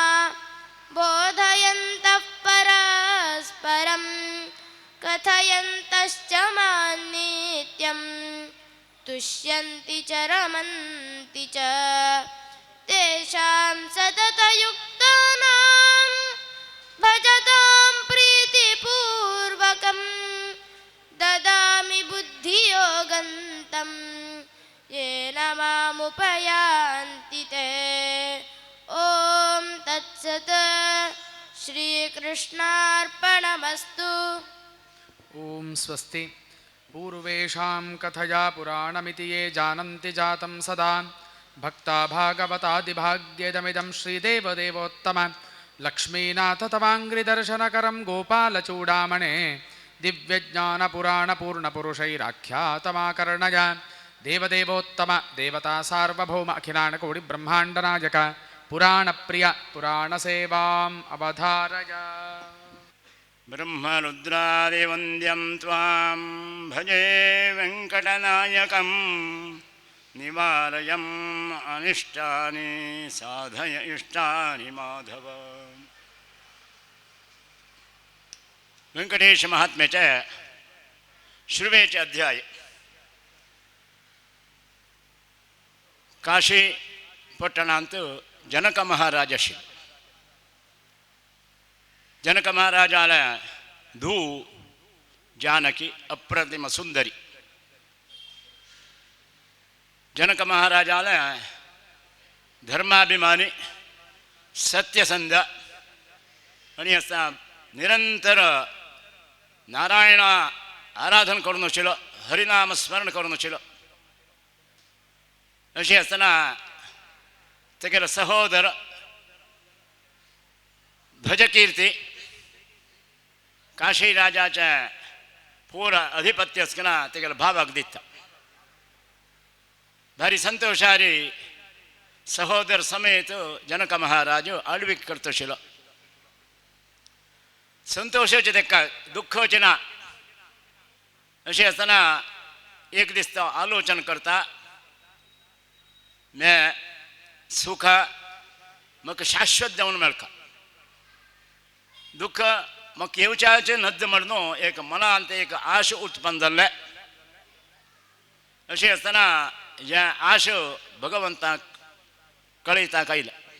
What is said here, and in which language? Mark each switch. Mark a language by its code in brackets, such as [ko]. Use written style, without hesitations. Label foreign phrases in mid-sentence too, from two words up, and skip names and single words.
[sa] बोधयन्तः परस्परं कथयन्तश्च मान्नित्यं तुष्यन्ति च रमन्ति च तेषां सततयुक्तानां भजतां प्रीतिपूर्वकं ददामि बुद्धियोगं तं येन मामुपयान्ति ते। ॐ तत्सत् श्रीकृष्णार्पणमस्तु। ॐ स्वस्ति पूर्वेषां कथया पुराणमिति ये जानन्ति जातं सदा भक्ता भागवतादिभाग्यदमिदं श्रीदेवदेवोत्तम लक्ष्मीनाथ तवाङ्घ्रिदर्शनकरं गोपालचूडामणे दिव्यज्ञानपुराणपूर्णपुरुषैराख्यातमाकर्णय देवदेवोत्तम देवता सार्वभौम अखिलाण्डकोटि ब्रह्माण्डनायक पुराणप्रिय पुराणसेवां अवधारय. ब्रह्मरुद्रादिवन्द्यं त्वां भजे वेङ्कटनायकं निवारयं अनिष्टानि साधय इष्टानि माधव. वेङ्कटेश माहात्म्यच शृवेच अध्याय. [kn] ಕಾಶಿ ಪಟ್ಟಣ ಅಂತೂ ಜನಕ ಮಹಾರಾಜ ಶ್ರೀ [kok] जनक महाराजाला धू जानकी अप्रतिम सुंदरी. जनक महाराजाला धर्माभिमानी सत्यसंध आणि असा निरंतर नारायण आराधन करून आशिल्लो, हरिनाम स्मरण करून आशिल्लो. अशी आसतना तेगेलो सहोदर ध्वजकीर्ती काशी राजाच्या पूर अधिपत्य असताना तेगेलो भावाक दिता. भारी संतोषारी सहोदर समेत जनक महाराज आळवीक करता आशिल्लो. संतोषाचे तेका दुःखाचे ना. अशें आसतना एक दीस तो आलोचन करता, मैं सुख म्हाका शाश्वत जावन मेळटा, दुःख म्हाका येवच्याचें नद्द म्हणून एक मनांत एक आश उत्पन्न जाल्ले. अशें आसतना हे आश भगवंताक कळयताक आयले.